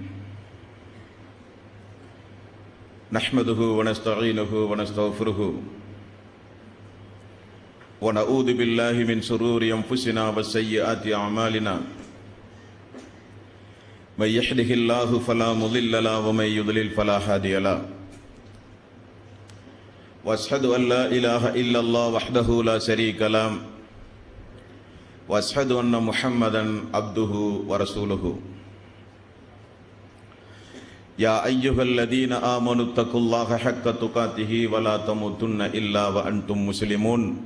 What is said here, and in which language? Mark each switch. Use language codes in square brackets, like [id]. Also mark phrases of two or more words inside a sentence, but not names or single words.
[ar] نحمده و نستعينه و نستغفره و نعوذ بالله من شرور أنفسنا و سيئات أعمالنا. من يهده الله فلا مضل له و من يضلل فلا هادي له. واشهد ان لا اله الا الله وحده لا شريك له واشهد ان محمدا عبده ورسوله. يا ايها الذين امنوا اتقوا الله حق تقاته ولا تموتن الا وانتم مسلمون.